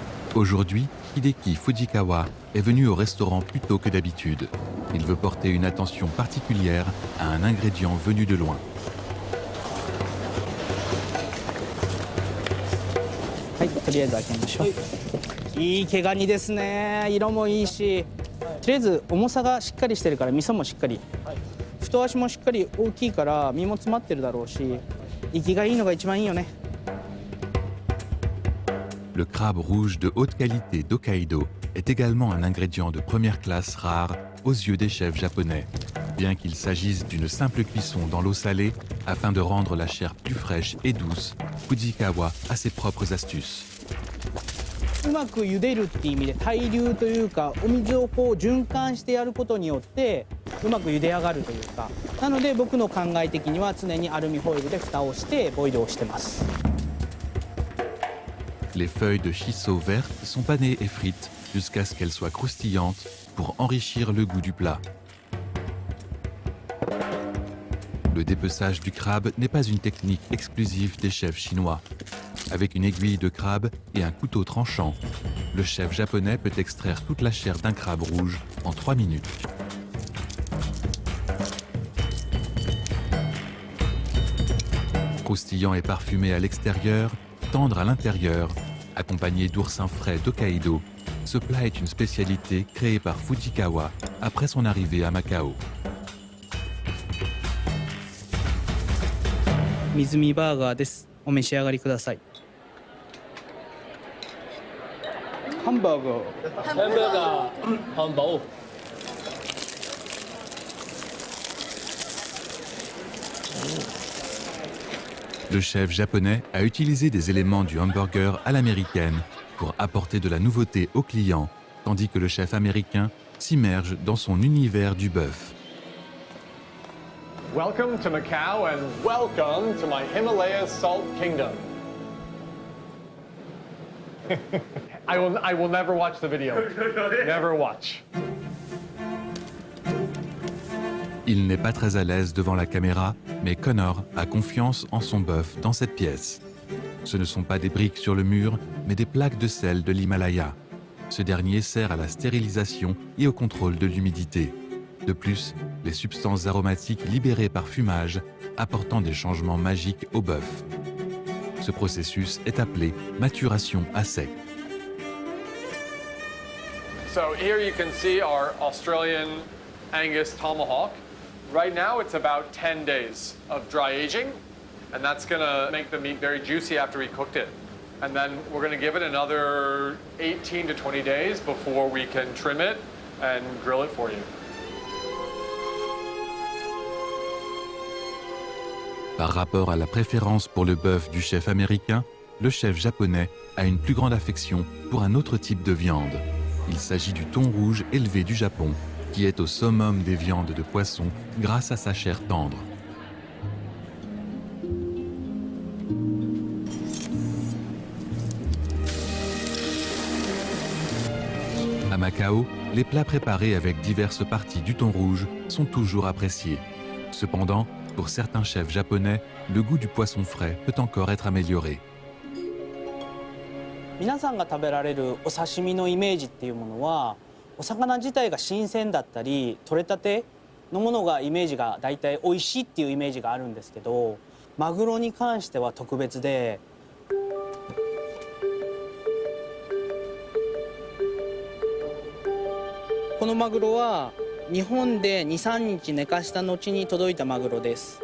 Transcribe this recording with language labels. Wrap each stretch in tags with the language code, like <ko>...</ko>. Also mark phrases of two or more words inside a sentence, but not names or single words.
<fr>Aujourd'hui, Hideki Fujikawa est venu au restaurant plus tôt que d'habitude. Il veut porter une attention particulière à un ingrédient venu de loin.</fr> <ja>はい、とりあえず開けましょう。いい毛ガニですね。色もいいし、とりあえず重さがしっかりしてるから味噌もしっかり。太足もしっかり大きいから身も詰まってるだろうし、生きがいいのが一番いいよね。</ja> <fr>Le crabe rouge de haute qualité d'Hokkaido est également un ingrédient de première classe rare aux yeux des chefs japonais, bien qu'il s'agisse d'une simple cuisson dans l'eau salée afin de rendre la chair plus fraîche et douce. Fujikawa a ses propres astuces.</fr> <ja>うまく茹でるっていう意味で対流というかお水をこう循環してやることによってうまく茹で上がるというかなので僕の考え的には常にアルミホイルで蓋をしてボイルをしてます。</ja> <fr>Les feuilles de shiso vertes sont panées et frites jusqu'à ce qu'elles soient croustillantes pour enrichir le goût du plat. Le dépeçage du crabe n'est pas une technique exclusive des chefs chinois. Avec une aiguille de crabe et un couteau tranchant, le chef japonais peut extraire toute la chair d'un crabe rouge en 3 minutes. Croustillant et parfumé à l'extérieur, tendre à l'intérieur, accompagné d'oursins frais d'Hokkaido, ce plat est une spécialité créée par Fujikawa après son arrivée à Macao.</fr> <ja>水煮バーガーです。お召し上がりください。ハンバーガー。ハンバーガー。</ja> <zh>汉堡。</zh> <fr>Le chef japonais a utilisé des éléments du hamburger à l'américaine pour apporter de la nouveauté aux clients, tandis que le chef américain s'immerge dans son univers du bœuf.</fr> <en>Welcome to Macau and welcome to my Himalaya Salt Kingdom. I will never watch the video. Never watch.</en> <fr>Il n'est pas très à l'aise devant la caméra, mais Connor a confiance en son bœuf dans cette pièce. Ce ne sont pas des briques sur le mur, mais des plaques de sel de l'Himalaya. Ce dernier sert à la stérilisation et au contrôle de l'humidité. De plus, les substances aromatiques libérées par fumage apportant des changements magiques au bœuf. Ce processus est appelé maturation à sec.</fr> <en>So here you can see our Australian Angus tomahawk. Right now it's about 10 days of dry aging, and that's gonna make the meat very juicy after we cooked it. And then we're gonna give it another 18 to 20 days before we can trim it and grill it for you.</en> <fr>Par rapport à la préférence pour le bœuf du chef américain, le chef japonais a une plus grande affection pour un autre type de viande. Il s'agit du thon rouge élevé du Japon, qui est au summum des viandes de poisson grâce à sa chair tendre. À Macao, les plats préparés avec diverses parties du thon rouge sont toujours appréciés. Cependant, pour certains chefs japonais, le goût du poisson frais peut encore être amélioré.</fr> <ja>皆さんが食べられるお刺身のイメージっていうものはお魚自体が新鮮だったり取れたてのものがイメージがだいたい美味しいっていうイメージがあるんですけどマグロに関しては特別でこのマグロは日本で 2,3 日寝かした後に届いたマグロです。</ja>